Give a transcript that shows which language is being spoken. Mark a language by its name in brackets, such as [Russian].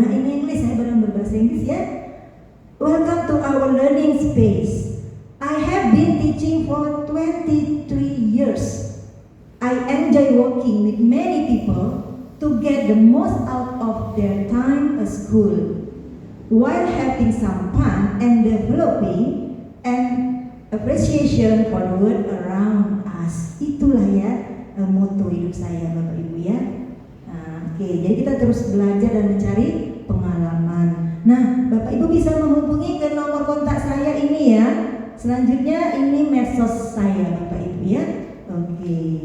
[Indonesian] Nah, ini English, saya barang berbahasa Inggris ya. [English] Welcome to our learning space. I have been teaching for 23 years. I enjoy working with many people to get the most out of their time at school, while having some fun and developing an appreciation for the world around us. [Indonesian] Itulah ya motto hidup saya Bapak Ibu ya. Oke, jadi kita terus belajar dan mencari pengalaman. Nah, Bapak Ibu bisa menghubungi ke nomor kontak saya ini ya. Selanjutnya ini medsos saya Bapak Ibu ya. Oke.